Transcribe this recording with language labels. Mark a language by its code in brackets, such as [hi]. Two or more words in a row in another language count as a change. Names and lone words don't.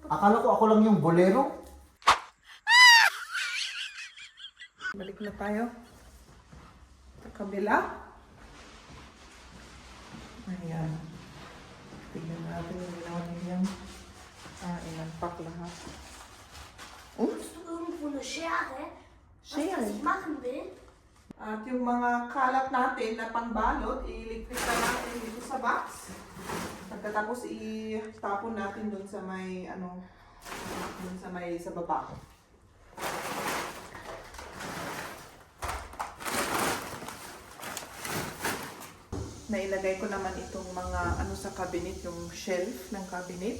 [tl] Akala ko ako lang yung bolero. Balik na tayo. Sa kabila. Ayan. Tignan natin yung ginawa niya. Inanpak lahat. [de] Musst du irgendwo eine Schere? Schere? Was ich machen will? [tl] At yung mga kalat natin na pangbalot, iligpit na natin dito sa box. Pagkatapos itapon natin dun sa may, sa baba. Nailagay ko naman itong mga sa cabinet, yung shelf ng cabinet.